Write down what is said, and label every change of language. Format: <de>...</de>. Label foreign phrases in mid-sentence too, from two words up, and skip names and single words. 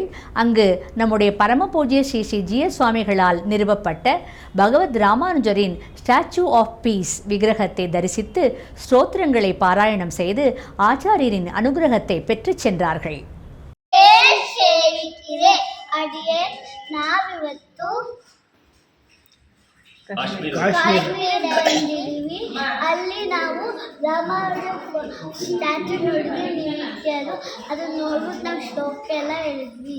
<ta>அங்கு நம்முடைய பரமபூஜ்ய ஸ்ரீ ஸ்ரீ ஜீய சுவாமிகளால் நிறுவப்பட்ட பகவத் ராமானுஜரின் ஸ்டாச்சு ஆஃப் பீஸ் விக்கிரகத்தை தரிசித்து ஸ்தோத்திரங்களை பாராயணம் செய்து ஆச்சாரியரின் அனுகிரகத்தை பெற்று சென்றார்கள்.</ta> <kn>ಅಲ್ಲಿ ನಾವು ರಾಮಾನುಜ ಸ್ಟ್ಯಾಚು ನೋಡಿದ್ವಿ, ನಿರೀಕ್ಷೆಯದು ಅದನ್ನ ನೋಡ್ಬಿಟ್ಟು ನಾವು ಶ್ಲೋಕ ಎಲ್ಲ ಹೇಳಿದ್ವಿ.</kn>